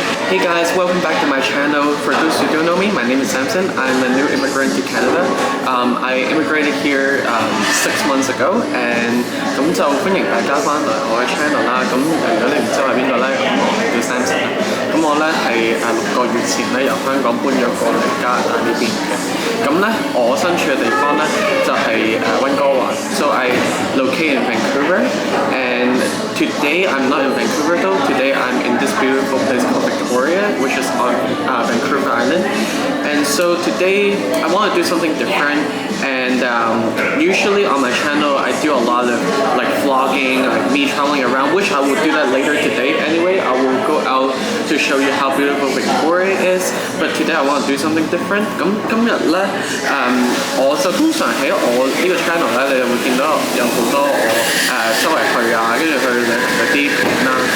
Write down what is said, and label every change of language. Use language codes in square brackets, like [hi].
[en] Hey guys, welcome back to my channel. For those who don't know me, my name is Samson. I'm a new immigrant to Canada. I immigrated here 6 months ago, and [yue] 咁就歡迎大家翻嚟我嘅 channel 啦。咁如果你唔知我係邊個咧，咁我係叫 Samson 啦。咁我咧係6個月前咧由香港搬咗過嚟加拿大呢邊嘅。咁咧我身處嘅地方咧就係溫哥華。 [en] So I locate in Vancouver, and today I'm not in Vancouver though. Today I'm in this beautiful place called Victoria, which is on Vancouver Island. And so today I want to do something different. And usually on my channel I do a lot of like vlogging, like me traveling around, which I will do that later today. Anyway, I will go out to show you how beautiful Victoria is. But today I want to do something different. [yue] 咁今日咧，我就通常喺我呢個 channel 咧，你就會見到有好多我周圍去啊，跟住去旅行嗰啲片啦。